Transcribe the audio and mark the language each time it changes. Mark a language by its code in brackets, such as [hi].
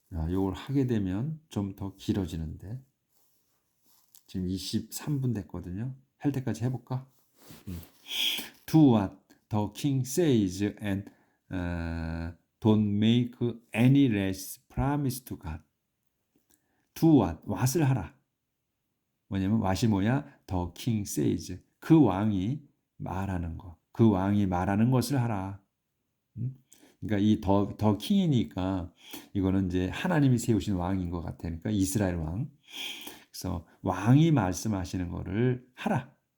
[ko] 이걸 하게 되면 좀 더 길어지는데 지금 23분 됐거든요. 할 때까지 해볼까? [en] Do what the king says and don't make any rash promise to God. Do what [ko] 을 하라. 뭐냐면 what이 뭐야? [en] The king says. [ko] 그 왕이 말하는 거. 그 왕이 말하는 것을 하라. 그러니까 이 더 킹이니까 이거는 이제 하나님이 세우신 왕인 것 같아. 그러니까 이스라엘 왕. 그래서 왕이 말씀하시는 거를 하라.